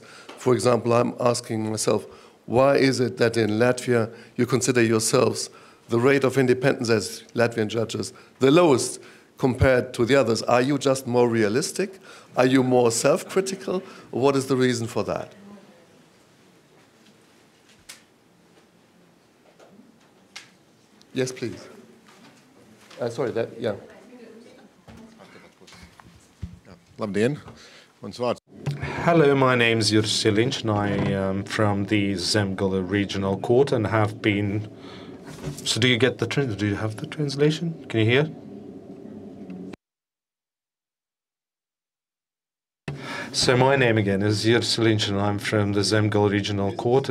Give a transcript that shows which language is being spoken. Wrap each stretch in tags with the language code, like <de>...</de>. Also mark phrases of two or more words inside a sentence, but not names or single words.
<en>For example, I'm asking myself, why is it that in Latvia you consider yourselves the rate of independence as Latvian judges the lowest compared to the others? Are you just more realistic? Are you more self-critical? What is the reason for that? Yes, please. Sorry, yeah.</en> <lv>Labdien! Mans vārds.</lv> <en>Hello, my name is Jussi Lynch, and I am from the Zemgale Regional Court and have been... So do you have the translation? Can you hear? So my name again is Jussi Lynch, and I'm from the Zemgale Regional Court.</en>